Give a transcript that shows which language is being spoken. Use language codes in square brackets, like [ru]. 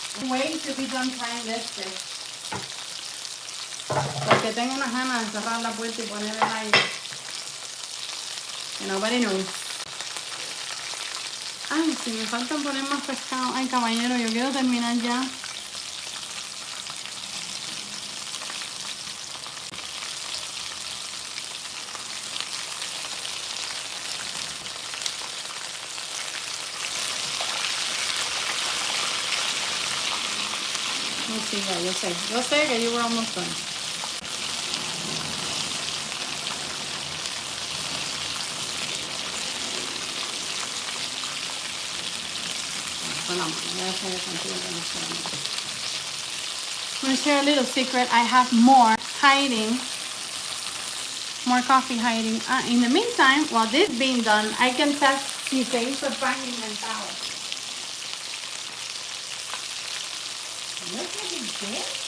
[en] Wait to be done trying this fish. [es] Porque tengo unas ganas de cerrar la puerta y poner el aire. Que [en] nobody knows. [es] Ay, si me faltan poner más pescado. Ay, caballero, yo quiero terminar ya. sí, ya, yo sé. Yo sé que [en] you were almost done. [es] Con la mano, voy a hacer contigo que no sea más. [en] I'm going to share a little secret. I have more hiding. More coffee hiding. In the meantime, while this is being done, I can test [es] si se hizo el pan inventado. [en] Look at it.